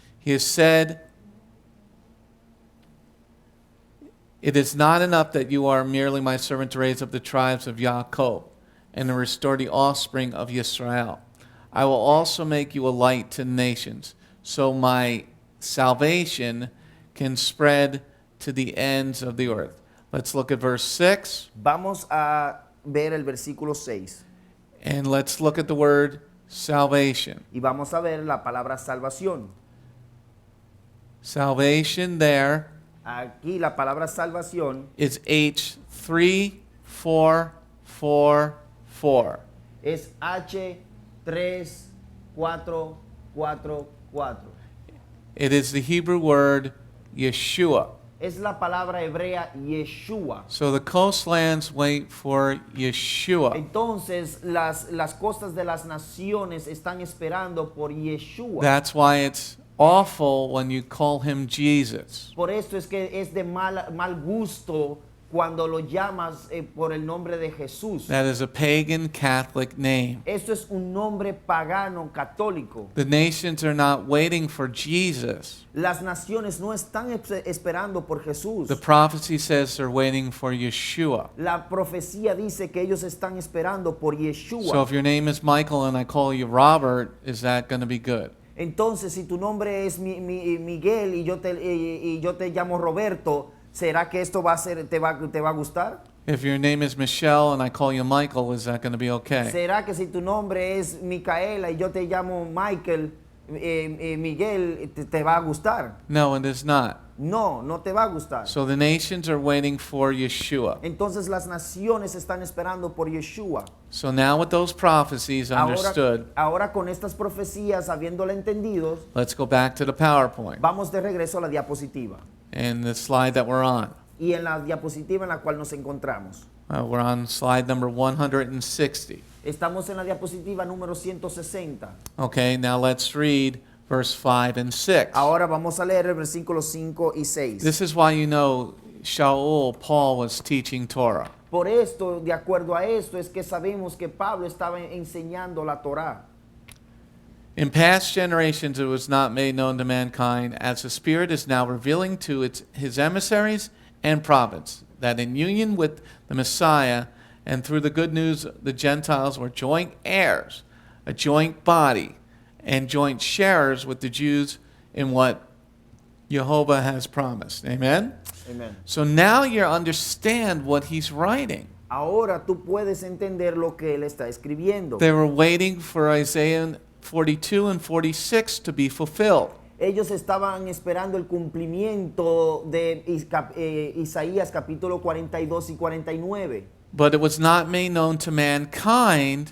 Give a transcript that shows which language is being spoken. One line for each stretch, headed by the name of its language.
English: He has said, it is not enough that you are merely my servant to raise up the tribes of Yaakov and to restore the offspring of Yisrael. I will also make you a light to the nations, so my salvation can spread to the ends of the earth. Let's look at verse 6.
Spanish: Vamos a ver el versículo 6.
English: And let's look at the word salvation.
Spanish: Y vamos a ver la palabra salvación.
English: Salvation there
Spanish: Aquí la palabra salvación
English: is H3444.
Spanish: es H3444.
English: It is the Hebrew word Yeshua.
Spanish: Es la palabra hebrea Yeshua.
English: So the coastlands wait for Yeshua.
Spanish: Entonces las costas de las naciones están esperando por Yeshua.
English: That's why it's awful when you call him Jesus.
Spanish: Por esto es que es de mal gusto cuando lo llamas por el nombre de Jesús.
English: That is a pagan Catholic name.
Spanish: Esto es un nombre pagano católico.
English: The nations are not waiting for Jesus.
Spanish: Las naciones no están esperando por Jesús.
English: The prophecy says they're waiting for Yeshua.
Spanish: La profecía dice que ellos están esperando por
English: So
Spanish: Yeshua.
English: if your name is Michael and I call you Robert, is that going to be good?
Spanish: Entonces, si tu nombre es Miguel y yo te llamo Roberto, ¿será que esto va a ser, te va a gustar?
English: If your name is Michelle and I call you Michael, is that going to be okay?
Spanish: ¿Será que si tu nombre es Micaela y yo te llamo Michael, Miguel, te va a gustar?
English: No, it is not.
Spanish: No, no te va a gustar.
English: So the nations are waiting for Yeshua.
Spanish: Entonces las naciones están esperando por Yeshua.
English: So now with those prophecies understood,
Spanish: Ahora con estas profecías, habiéndola entendido,
English: let's go back to the PowerPoint
Spanish: vamos de regreso a la diapositiva.
English: and the slide that we're on.
Spanish: Y en la diapositiva en la cual nos encontramos.
English: We're on slide number 160.
Spanish: Estamos en la diapositiva número 160.
English: Okay, now let's read verse 5 and 6.
Spanish: Ahora vamos a leer el versículo 5 y 6.
English: This is why you know Sha'ul, Paul was teaching Torah.
Spanish: Por esto, de acuerdo a esto, es que sabemos que Pablo estaba enseñando la Torá.
English: In past generations it was not made known to mankind, as the Spirit is now revealing to his emissaries and prophets, that in union with the Messiah and through the good news the Gentiles were joint heirs, a joint body, and joint sharers with the Jews in what Yehovah has promised. Amen? Amen. So now you understand what he's writing.
Spanish: Ahora tú puedes entender lo que él está escribiendo.
English: They were waiting for Isaiah 42 and 46 to be fulfilled.
Spanish: Ellos estaban esperando el cumplimiento de Isaías capítulo 42 y 49.
English: But it was not made known to mankind